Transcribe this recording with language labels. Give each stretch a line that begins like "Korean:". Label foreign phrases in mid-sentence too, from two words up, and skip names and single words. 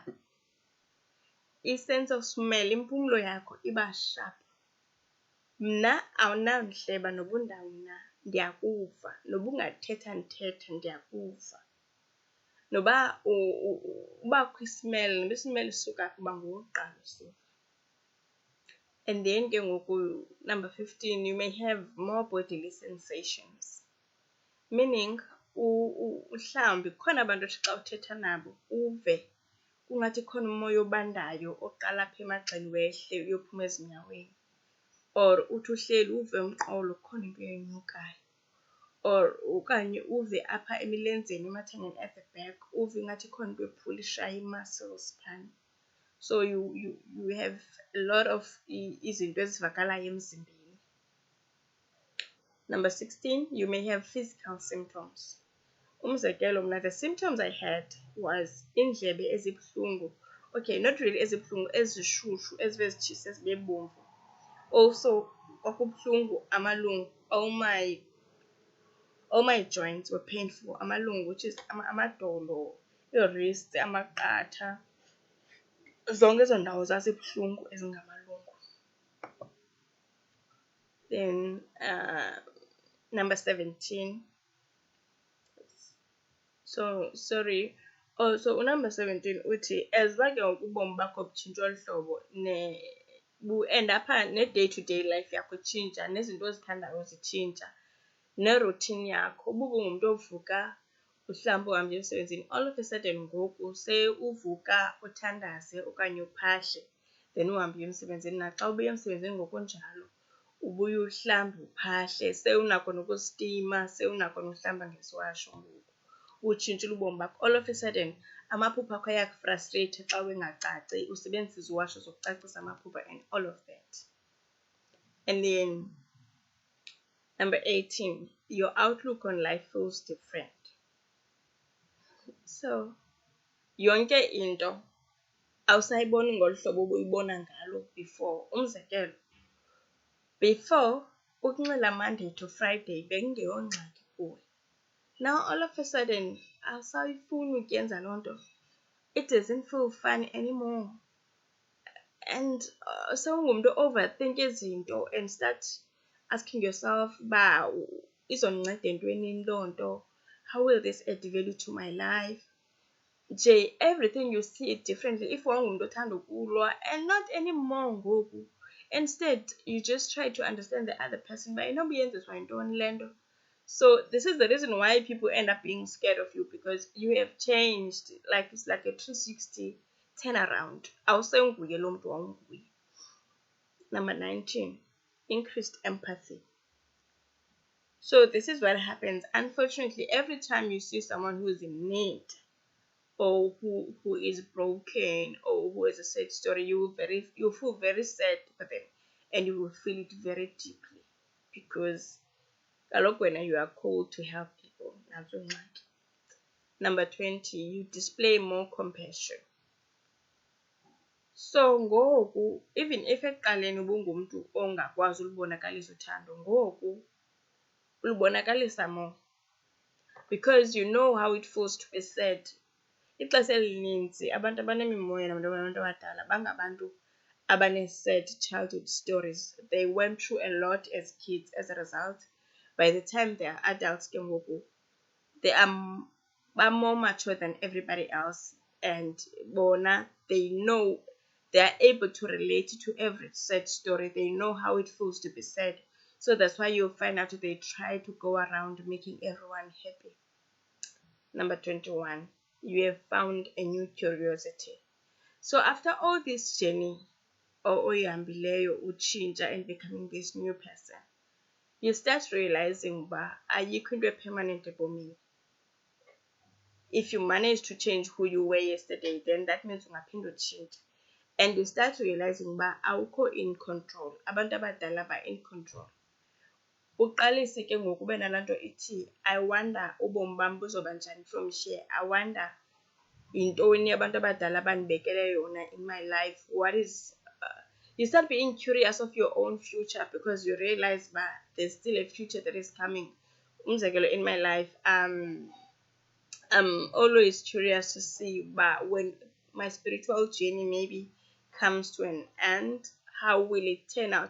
English: I-sense of smell,
Xhosa: impumlo yakho iba sharp. Mna awunandleba noba undawuna ndiyakuva, noba ungathetha ndithetha ndiyakuva. Noba ubakho ismell, noba ismell isuka kuba ngowokuqala usiva.
English: And then
Xhosa: ke ngoku
English: number 15, you may have more bodily sensations, meaning
Xhosa: mhlawumbi kukhona abantu othi xa uthetha nabo uve kungathi khona umoya obandayo oqala apha emagxeni wehle uyophuma ezinyaweni, or uthi uhleli uve umqolo kukhona into enyukayo, or okanye uve apha emilenzeni emathangeni
English: at the back
Xhosa: uve ingathi khona into ephulishayo i-muscles phana.
English: So you have a lot of
Xhosa: izinto ezivakalayo emzimbeni.
English: Number 16, you may have physical symptoms.
Xhosa: Umzekelo mna,
English: the symptoms I had was
Xhosa: indlebe ezibuhlungu.
English: Okay, not really
Xhosa: ezibuhlungu, ezishushu, ezive zitshisa zibe bomvu. Also, kwakubuhlungu amalungu,
English: all my joints were painful. Amalungu, which is amadolo, your wrists,
Xhosa: amaqatha, zonke ezo ndawo zazibuhlungu ezingamalungu.
English: Then number 17. So sorry. So number 17
Xhosa: uthi as bake ubomi bakho butshintsha olhlobo
English: end up ne-day to day life
Xhosa: yakho itshintsha, nezinto ozithandayo zitshintsha, ne-routine yakho. Uba ungumntu ovuka mhlawumbi uhambe emsebenzini,
English: all of a sudden
Xhosa: ngoku uvuka uthandaze okanye uphahle, then uhambe emsebenzini. Naxa ubuya emsebenzini ngokunjalo ubuye uhlambe uphahle, sewunakho nokustima, sewunakho nokuhlamba ngesiwasho ngoku. Utshintshile ubomi bakho.
English: All of a sudden
Xhosa: amaphupha akho ayakufrustrate xa wengacaci, usebenzisa iziwasho zokucacisa amaphupha
English: and all of that. And then number 18, your outlook on life feels different.
Xhosa: So yonke into awusayiboni ngolu hlobo ubuyibona ngalo before. Umzekelo, before ukunxila
English: Monday to Friday
Xhosa: bekungeyongxaki kuwe.
English: Now all of a sudden
Xhosa: awusayifuni ukuyenza loo nto.
English: It doesn't feel fun anymore.
Xhosa: And sewungumntu overthink izinto
English: and start asking yourself
Xhosa: uba izondinceda entwenini loo nto,
English: how will this add value to my life? nje everything you see it differently.
Xhosa: If wawungumuntu othanda ukulwa,
English: and not anymore ngoku, instead you just try to understand the other person, but
Xhosa: inoba uyenziswa yintoni le nto.
English: So this is the reason why people end up being scared of you, because you have changed. Like it's like a 360 turnaround.
Xhosa: Awusenguye lo mntu wawunguye.
English: Number 19, increased empathy. So this is what happens. Unfortunately, every time you see someone who is in need, or who is broken, or who has a sad story, you feel very sad for them, and you will feel it very deeply, because
Xhosa: kaloku wena
English: you are called to help people.
Xhosa: Nazo ngxaki.
English: Number 20, you display more compassion. So ngoku, even if
Xhosa: ekuqaleni ubungumntu ongakwazi ulibonakalisa uthando, ngoku ulibonakalisa
English: more, because you know how it feels to be sad.
Xhosa: Ixesha elininzi abantu abanemimoya nabantu abadala bangabantu abane-
English: sad childhood stories. They went through a lot as kids. As a result, by the time they are adults
Xhosa: ke ngoku,
English: they are more mature than everybody else, and bona, they know, they are able to relate to every sad story. They know how it feels to be sad. So that's why you'll find out they try to go around making everyone happy. Number 21, you have found a new curiosity. So after all this journey, or
Xhosa: oyihambileyo utshintsha
English: and becoming this new person, you start realizing
Xhosa: uba ayikho into permanent ebomini.
English: If you manage to change who you were yesterday, then that means
Xhosa: ungaphinda utshintshe.
English: And you start realizing
Xhosa: uba awukho
English: in control.
Xhosa: Abantu abadala ba
English: in control.
Xhosa: Uqalise ke ngoku ube nalaa nto ithi,
English: I wonder
Xhosa: ubomi bam buzoba njani
English: from here. I wonder
Xhosa: yintoni abantu abadala bandibekele yona
English: in my life. What is you start being curious of your own future, because you realize that there's still a future that is coming. Umzekelo, in my life, I'm always curious to see, but when my spiritual journey maybe comes to an end, how will it turn out?